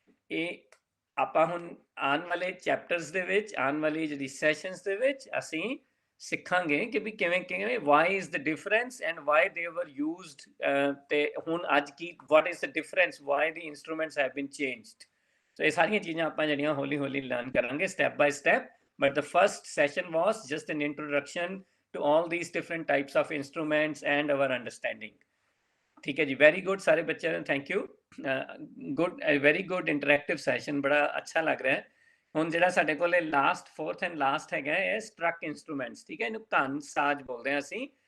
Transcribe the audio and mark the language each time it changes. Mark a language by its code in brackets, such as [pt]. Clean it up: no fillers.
[pa] ਇਹ ਆਪਾਂ ਹੁਣ ਆਉਣ ਵਾਲੇ ਚੈਪਟਰਸ ਦੇ ਵਿੱਚ ਆਉਣ ਵਾਲੀ ਜਿਹੜੀ ਸੈਸ਼ਨਸ ਦੇ ਵਿੱਚ ਅਸੀਂ ਸਿੱਖਾਂਗੇ ਕਿ ਵੀ ਕਿਵੇਂ [en] why is the difference and why they were used [pa] ਤੇ ਹੁਣ ਅੱਜ ਕੀ [en] what is the difference why the instruments have been changed [pa] ਸੋ ਇਹ ਸਾਰੀਆਂ ਚੀਜ਼ਾਂ ਆਪਾਂ ਜਿਹੜੀਆਂ ਹੌਲੀ ਹੌਲੀ ਲਰਨ ਕਰਾਂਗੇ [en] Step by step, but the first session was just an introduction to all these different types of instruments and our understanding. [hi] ठीक है जी, वेरी गुड सारे बच्चों ने, [en] thank you, good, very good interactive session, [hi] बड़ा अच्छा लग रहा है। [pa] ਹੁਣ ਜਿਹੜਾ ਸਾਡੇ ਕੋਲੇ ਲਾਸਟ ਫੋਰਥ ਐਂਡ ਲਾਸਟ ਹੈਗਾ ਹੈ ਸਟਰਕ ਇੰਸਟਰੂਮੈਂਟਸ, ਠੀਕ ਹੈ, ਇਹਨੂੰ ਧਨ ਸਾਜ਼ ਬੋਲਦੇ ਹਾਂ ਅਸੀਂ।